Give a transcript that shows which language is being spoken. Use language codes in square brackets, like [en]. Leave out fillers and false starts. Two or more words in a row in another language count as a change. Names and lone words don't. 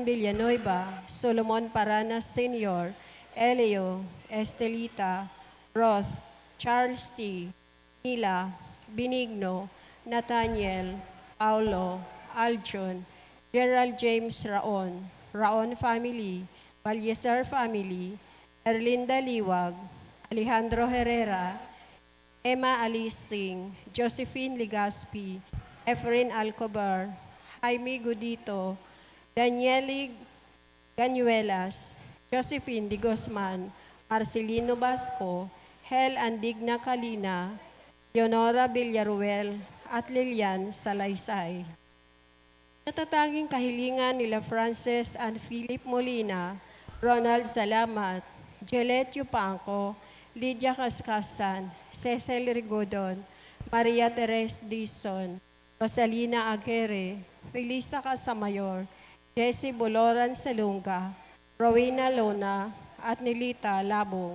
[tl] Villanueva, Solomon Paranas Sr., Elio, Estelita, Roth, Charles T., Mila, Benigno, Nathaniel, Paulo, Aljon, Gerald James Raon, Raon family, Balyeser family, Erlinda Liwag, Alejandro Herrera, Emma Alising, Josephine Ligaspi, Efren Alcobar, Jaime Gudito, Danieli Ganyuelas, Josephine Di Guzman, Marcelino Basco, Hel Andigna Kalina, Leonora Villaruel, at Lilian Salaysay. Natatanging kahilingan nila Frances and Philip Molina, Ronald Salamat, Jelet Yupanco, Lydia Kaskasan, Cecil Rigodon, Maria Teres Dison, Rosalina Aguirre, Felisa Casamayor, Jessie Boloran Salunga, Rowena Lona, at Nilita Labong.